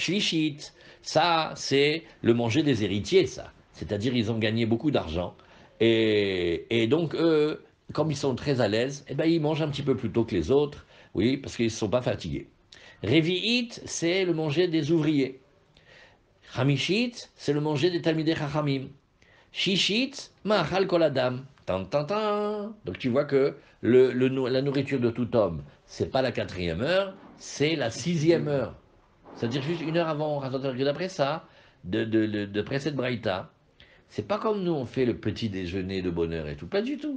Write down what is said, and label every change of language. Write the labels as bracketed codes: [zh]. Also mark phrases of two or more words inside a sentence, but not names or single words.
[fr] Shlishit, ça, c'est le manger des héritiers, ça. C'est-à-dire, ils ont gagné beaucoup d'argent. Et donc, eux, comme ils sont très à l'aise, eh ben, ils mangent un petit peu plus tôt que les autres, oui, parce qu'ils ne sont pas fatigués. Revi'it, c'est le manger des ouvriers. Chamishit, c'est le manger des [he] תלמידי חכמים. שישית מאכל כל אדם. [fr] Donc tu vois que la nourriture de tout homme, c'est pas la 4e heure, c'est la 6e heure. C'est-à-dire juste 1 heure avant, d'après ça, d'après cette braïta, c'est pas comme nous on fait le petit déjeuner de bonheur et tout, pas du tout.